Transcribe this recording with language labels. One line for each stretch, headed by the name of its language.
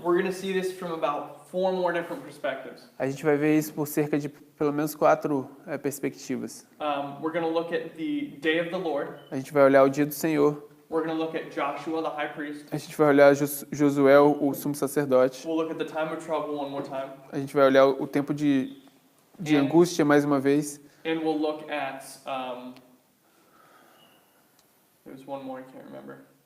English: We're going to see this from about 4 more different perspectives.
Portuguese: A gente vai ver isso por cerca de pelo menos 4 perspectivas.
English: We're going to look at the day of the Lord.
Portuguese: A gente vai olhar o dia do Senhor,
English: We're going to look at Joshua, the high priest.
Portuguese: a gente vai olhar Josué, o sumo sacerdote,
English: We'll look at the time of trouble one more time.
Portuguese: a gente vai olhar o tempo de angústia mais uma vez,
English: And we'll look at, there's one more I can't remember.